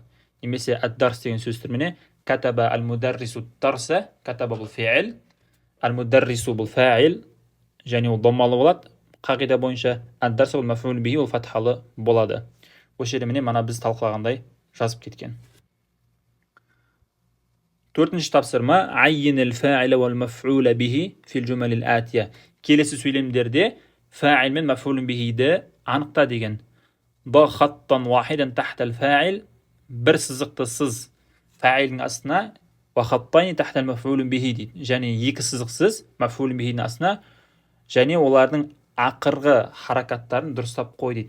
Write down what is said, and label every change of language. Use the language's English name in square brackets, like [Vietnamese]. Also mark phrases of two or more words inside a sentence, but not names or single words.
[Kazakh] Немесе ад-дарс деген сөз түрміне [Arabic] كتب المدرس درسا, [Kazakh] катаба бұл фаил, ал-мударрису бұл фаил, және ол доммалы болады. Қағида бойынша ад-дарс бұл [Arabic] مفعول به [Kazakh] ол фатхалы болады. Осы жерде міне мана біз талқылағандай жазып кеткен. Төртінші тапсырма [Arabic] عين الفاعل والمفعول به في الجمل الآتية. [Kazakh] Келесі сөйлемдерде фаил мен [Arabic] مفعول به [Kazakh] анықта деген. [Arabic] با خطا واحدا تحت الفاعل, [Kazakh] бір сызықты сыз фаилдің астына, [Arabic] وخطين تحت المفعول به [Kazakh] дейді. Және екі сызықсыз [Arabic] مفعول به [Kazakh] астына, және олардың ақырғы харакаттарын дұрыстап қой дейді.